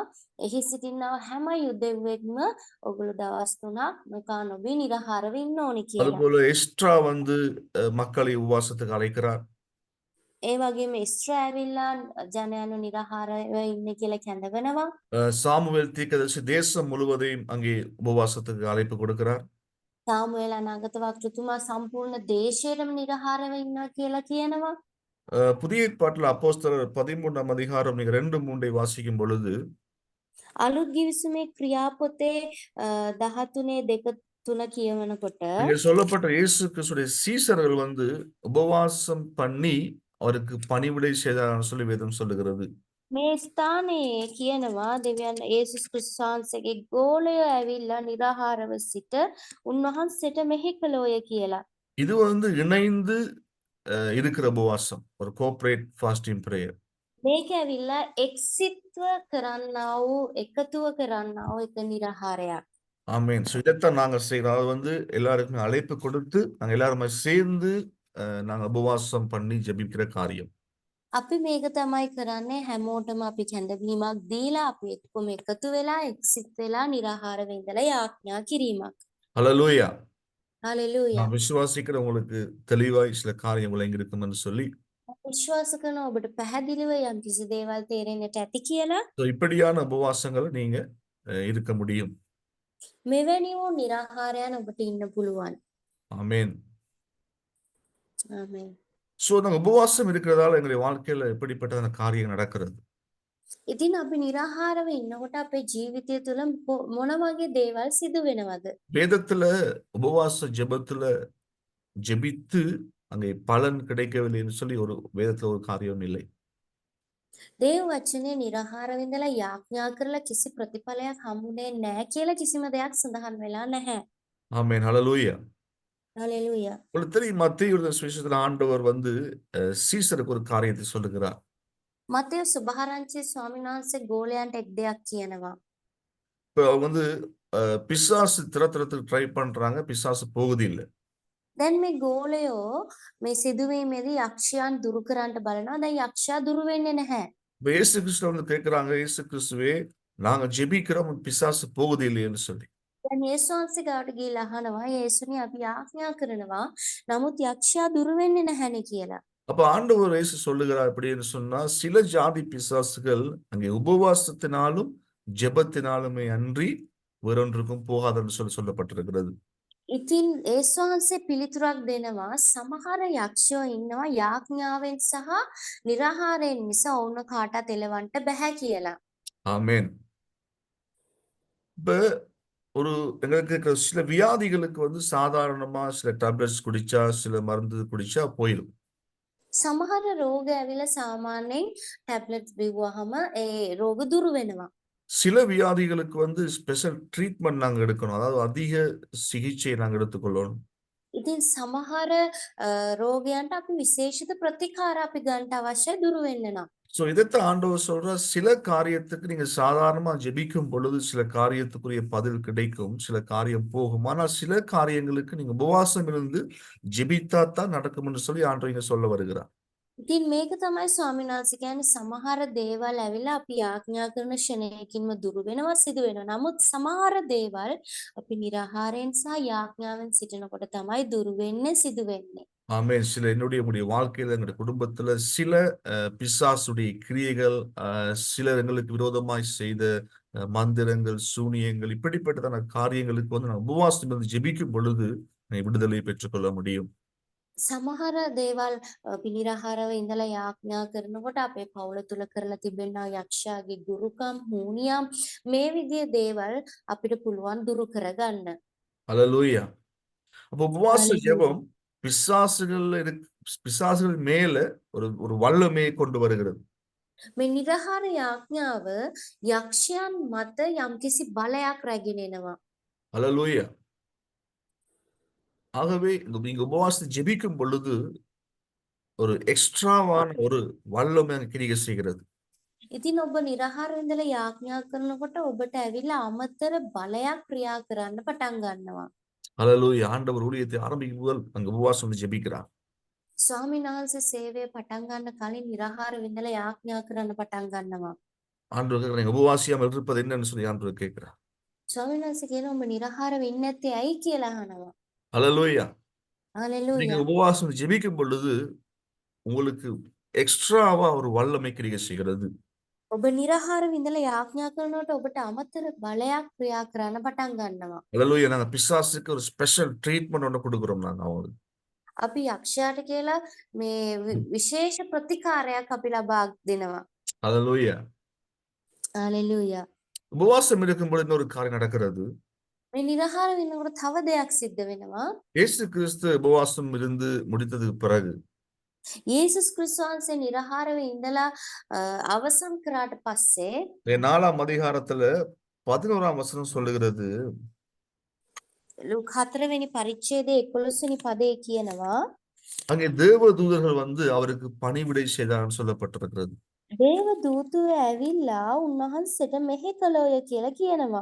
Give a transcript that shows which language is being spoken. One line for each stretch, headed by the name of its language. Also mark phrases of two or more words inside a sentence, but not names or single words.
Sinhala: එහි සිටිනා හැම යුදෙව්වෙක්ම ඔගොල්ලෝ දවස් 3ක් නොකා නොබී නිරාහාරව ඉන්න ඕනේ කියලා.
Tamil: அதுபோல எஸ்ட்ரா வந்து மக்களை உபவாசத்துக்கு அழைக்கிறார்.
Sinhala: ඒ වගේම එස්ත්‍රා ඇවිල්ලා ජනයන්ව නිරාහාරව ඉන්න කියලා කැඳවනවා.
Tamil: சாமுவேல் தீர்க்கதரிசி தேசம் முழுவதையும் அங்கே உபவாசத்துக்கு அழைப்பு கொடுக்கிறார்.
Sinhala: සාමුවෙල් අනාගත වක්තතුමා සම්පූර්ණ දේශයටම නිරාහාරව ඉන්නවා කියලා කියනවා.
Tamil: புதிய ஏற்பாட்டில் அப்போஸ்தலர் 13ஆம் அதிகாரம் நீங்க 2-3 வாசிக்கும் பொழுது
Sinhala: අලුත් ගිවිසුමේ ක්‍රියාපොතේ 13:2-3 කියවනකොට
Tamil: இங்க சொல்லப்பட்ட இயேசு கிறிஸ்துடைய சீசர்கள் வந்து உபவாசம் பண்ணி அவருக்கு பணிவிடை செய்தார்னு சொல்லி வேதம் சொல்லுகிறது.
Sinhala: මේ ස්ථානයේ කියනවා දෙවියන් යේසුස් ක්‍රිස්තුස් වහන්සේගේ ගෝලය ඇවිල්ලා නිරාහාරව සිට උන්වහන්සේට මෙහි කළෝය කියලා.
Tamil: இது வந்து இணைந்து இருக்கிற உபவாசம், ஒரு
English: cooperate fasting prayer.
Sinhala: මේක ඇවිල්ලා එක්සිත්ව කරන්නා වූ එකතුව කරන්නා වූ එක නිරාහාරයක්.
Tamil: ஆமென். இதைத்தான் நாங்க செய்யறோம். அது வந்து எல்லாருக்குமே அழைப்பு கொடுத்து நாங்க எல்லாருமே சேர்ந்து நாங்க உபவாசம் பண்ணி ஜெபிக்கிற காரியம்.
Sinhala: අපි මේක තමයි කරන්නේ හැමෝටම අපි කැඳවීමක් දීලා අපි එක්කම එකතු වෙලා එක්සිත් වෙලා නිරාහාරව ඉඳලා යාඥා කිරීමක්.
Tamil: ஹல்லேலூயா.
Sinhala: හalleluya.
Tamil: நான் விசுவாசிக்கிறேன் உங்களுக்கு தெளிவாய் சில காரியங்கள் எங்க இருக்கும்னு சொல்லி.
Sinhala: විශ්වාස කරන ඔබට පැහැදිලිව යම්කිසි දේවල් තේරෙන්නට ඇති කියලා.
Tamil: இப்படியான உபவாசங்களை நீங்க இருக்க முடியும்.
Sinhala: මෙවැනි වූ නිරාහාරයන් ඔබට ඉන්න පුළුවන්.
Tamil: ஆமென்.
Sinhala: ආමේන්.
Tamil: சோ நாங்க உபவாசம் இருக்கிறதால எங்களுடைய வாழ்க்கையில எப்படிப்பட்ட காரியம் நடக்கிறது?
Sinhala: ඉතින් අපි නිරාහාරව ඉන්නකොට අපේ ජීවිතය තුළ මොන වගේ දේවල් සිදු වෙනවද?
Tamil: வேதத்துல உபவாச ஜெபத்துல ஜெபித்து அங்கே பலன் கிடைக்கவில்லைன்னு சொல்லி ஒரு வேதத்துல ஒரு காரியம் இல்லை.
Sinhala: දේව වචනේ නිරාහාරව ඉඳලා යාඥා කරලා කිසි ප්‍රතිඵලයක් හම්බුනේ නැහැ කියලා කිසිම දෙයක් සඳහන් වෙලා නැහැ.
Tamil: ஆமென். ஹல்லேலூயா. ஹalleluya. உங்களுக்கு தெரியும், மத்தேயு சுவிசேஷத்துல ஆண்டவர் வந்து சீசருக்கு ஒரு காரியத்தை சொல்லுகிறார்.
Sinhala: මතේ සුභාරංචි ස්වාමීන් වහන්සේ ගෝලයන්ට එක් දෙයක් කියනවා.
Tamil: இப்போ வந்து பிசாசு திறத்துறதுக்கு ட்ரை பண்றாங்க, பிசாசு போகுது இல்லை.
Sinhala: දැන් මේ ගෝලයෝ මේ සිදුවීමේදී යක්ෂයන් දුරු කරන්නට බලනවා. දැන් යක්ෂයා දුරු වෙන්නේ නැහැ.
Tamil: இப்ப இயேசு கிறிஸ்து வந்து கேட்கிறாங்க, இயேசு கிறிஸ்துவே நாங்க ஜெபிக்கிறோம் பிசாசு போகுது இல்லையேன்னு சொல்லி.
Sinhala: දැන් යේසුස් වහන්සේ ගාවට ගිහිල්ලා අහනවා යේසුනි අපි ආඥා කරනවා නමුත් යක්ෂයා දුරු වෙන්නේ නැහැනේ කියලා.
Tamil: அப்ப ஆண்டவர் இயேசு சொல்லுகிறார் அப்படின்னு சொன்னா, சில ஜாதி பிசாசுகள் அங்கே உபவாசத்தினாலும் ஜெபத்தினாலுமே அன்றி வேறொன்றுக்கும் போகாதுன்னு சொல்லப்பட்டிருக்கிறது.
Sinhala: ඉතින් යේසුස් වහන්සේ පිළිතුරක් දෙනවා සමහර යක්ෂයෝ ඉන්නවා යාඥාවෙන් සහ නිරාහාරයෙන් මිස ඔවුන්ව කාටවත් එලවන්න බෑ කියලා.
Tamil: ஆமென். இப்ப ஒரு எங்களுக்கு இருக்கிற சில வியாதிகளுக்கு வந்து சாதாரணமா சில டேப்லெட்ஸ் குடிச்சா, சில மருந்து குடிச்சா போயிடும்.
Sinhala: සමහර රෝග ඇවිල්ලා සාමාන්‍යයෙන් ටැබ්ලට්ස් බිව්වහම ඒ රෝග දුරු වෙනවා.
Tamil: சில வியாதிகளுக்கு வந்து
English: special treatment
Tamil: நாங்க எடுக்கணும். அதாவது அதிக சிகிச்சையை நாங்க எடுத்துக்கொள்ளணும்.
Sinhala: ඉතින් සමහර රෝගයන්ට අපි විශේෂිත ප්‍රතිකාර අපි ගන්න අවශ්‍ය දුරු වෙන්න නම්.
Tamil: சோ இதைத்தான் ஆண்டவர் சொல்றார், சில காரியத்துக்கு நீங்க சாதாரணமா ஜெபிக்கும் பொழுது சில காரியத்துக்குரிய பதில் கிடைக்கும், சில காரியம் போகும். ஆனால் சில காரியங்களுக்கு நீங்க உபவாசம் இருந்து ஜெபித்தா தான் நடக்கும் என்று சொல்லி ஆண்டவர் இங்க சொல்ல வருகிறார்.
Sinhala: ඉතින් මේක තමයි ස්වාමීන් වහන්සේ කියන්නේ සමහර දේවල් ඇවිල්ලා අපි යාඥා කරන ක්ෂණයකින්ම දුරු වෙනවා සිදු වෙනවා. නමුත් සමහර දේවල් අපි නිරාහාරයෙන් සහ යාඥාවෙන් සිටිනකොට තමයි දුරු වෙන්නේ සිදු වෙන්නේ.
Tamil: ஆமென். சில என்னுடைய வாழ்க்கையில எங்களுடைய குடும்பத்துல சில பிசாசுடைய கிரியைகள், சிலர் எங்களுக்கு விரோதமாய் செய்த மந்திரங்கள், சூனியங்கள், இப்படிப்பட்டதான காரியங்களுக்கு வந்து நான் உபவாசம் இருந்து ஜெபிக்கும் பொழுது விடுதலை பெற்றுக்கொள்ள முடியும்.
Sinhala: සමහර දේවල් අපි නිරාහාරව ඉඳලා යාඥා කරනකොට අපේ පවුල තුල කරලා තිබෙනා යක්ෂයාගේ ගුරුකම් හුනියම් මේ විදිහේ දේවල් අපිට පුළුවන් දුරු කරගන්න.
Tamil: அல்லேலூயா. அப்போ உபவாச Hallelujah. ஜெபம் பிசாசுகள் மேல ஒரு வல்லமையை கொண்டு வருகிறது.
Sinhala: මේ නිරාහාර යාඥාව යක්ෂයන් මත යම්කිසි බලයක් රැගෙන එනවා.
Tamil: அல்லேலூயா. ஆகவே நீங்க உபவாசத்தை ஜெபிக்கும் பொழுது ஒரு எக்ஸ்ட்ராவான ஒரு வல்லமை அங்க கிரியை செய்கிறது.
Sinhala: ඉතින් ඔබ නිරාහාර ඉඳලා යාඥා කරනකොට ඔබට ඇවිල්ලා අමතර බලයක් ක්‍රියා කරන්න පටන් ගන්නවා.
Tamil: அல்லேலூயா. ஆண்டவர் ஊழியத்தை ஆரம்பிக்கும் முதல் அங்க உபவாசம் வந்து ஜெபிக்கிறார்.
Sinhala: ස්වාමීන් වහන්සේ සේවය පටන් ගන්න කලින් නිරාහාර විඳලා යාඥා කරන්න පටන් ගන්නවා.
Tamil: ஆண்டவர் கேட்கிறார், நீங்க உபவாசியாமல் இருப்பது என்னன்னு சொல்லி ஆண்டவர் கேட்கிறார்.
Sinhala: ස්වාමීන් වහන්සේ කියනවා ඔබ නිරාහාර වෙන්නේ නැත්තේ ඇයි කියලා අහනවා.
Tamil: அல்லேலூயா. நீங்க
Sinhala: හalleluya.
Tamil: உபவாசம் ஜெபிக்கும் பொழுது உங்களுக்கு எக்ஸ்ட்ராவா ஒரு வல்லமை கிரியை செய்கிறது.
Sinhala: ඔබ නිරාහාර විඳලා යාඥා කරනකොට ඔබට අමතර බලයක් ක්‍රියා කරන්න පටන් ගන්නවා.
Tamil: அல்லேலூயா. நாங்க பிசாசுக்கு ஒரு
English: special treatment
Tamil: ஒன்று கொடுக்கிறோம் நாங்க அவங்களுக்கு.
Sinhala: අපි යක්ෂයාට කියලා මේ විශේෂ ප්‍රතිකාරයක් අපි ලබා දෙනවා.
Tamil: அல்லேலூயா.
Sinhala: හalleluya.
Tamil: உபவாசம் இருக்கும் பொழுது இன்னொரு காரியம் நடக்கிறது.
Sinhala: මේ නිරාහාර වෙනකොට තව දෙයක් සිද්ධ වෙනවා.
Tamil: இயேசு கிறிஸ்து உபவாசம் இருந்து முடித்ததுக்கு பிறகு
Sinhala: යේසුස් ක්‍රිස්තුස් වහන්සේ නිරාහාරව ඉඳලා අවසන් කරාට පස්සේ
Tamil: 4ஆம் அதிகாரத்துல 11ஆம் வசனம் சொல்லுகிறது,
Sinhala: ලූක් 4 වෙනි පරිච්ඡේදයේ 11 වෙනි පදේ කියනවා
Tamil: அங்கே தேவ தூதர்கள் வந்து அவருக்கு பணிவிடை செய்தார்னு சொல்லப்பட்டிருக்கிறது.
Sinhala: දේව දූතයෝ ඇවිල්ලා උන්වහන්සේට මෙහෙ කළෝය කියලා කියනවා.